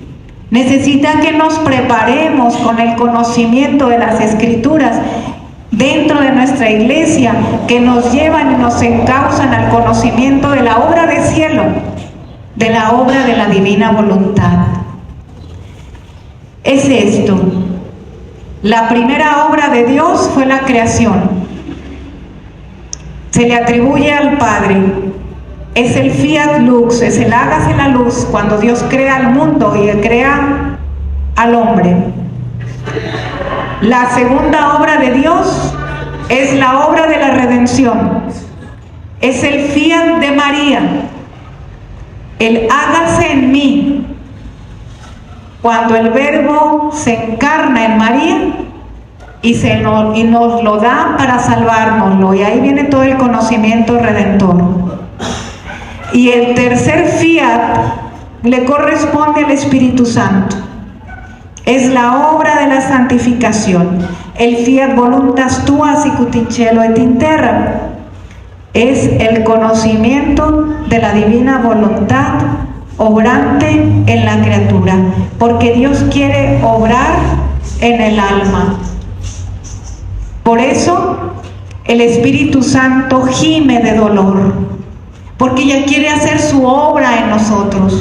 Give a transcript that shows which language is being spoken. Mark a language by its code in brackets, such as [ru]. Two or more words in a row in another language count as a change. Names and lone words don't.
[es] Necesita que nos preparemos con el conocimiento de las Escrituras dentro de nuestra iglesia, que nos llevan y nos encauzan al conocimiento de la obra del cielo, de la obra de la divina voluntad. Es esto: la primera obra de Dios fue la creación. Se le atribuye al Padre. Es el [la] fiat lux, [es] es el hágase la luz, cuando Dios crea al mundo y crea al hombre. La segunda obra de Dios es la obra de la redención. Es el fiat de María, el hágase en mí, cuando el Verbo se encarna en María y nos lo da para salvárnoslo, y ahí viene todo el conocimiento redentor. Y el tercer fiat le corresponde al Espíritu Santo. Es la obra de la santificación. [la] El fiat voluntas tua sicut in cielo et in terra. [es] Es el conocimiento de la divina voluntad obrante en la criatura, porque Dios quiere obrar en el alma. Por eso el Espíritu Santo gime de dolor, porque ya quiere hacer su obra en nosotros.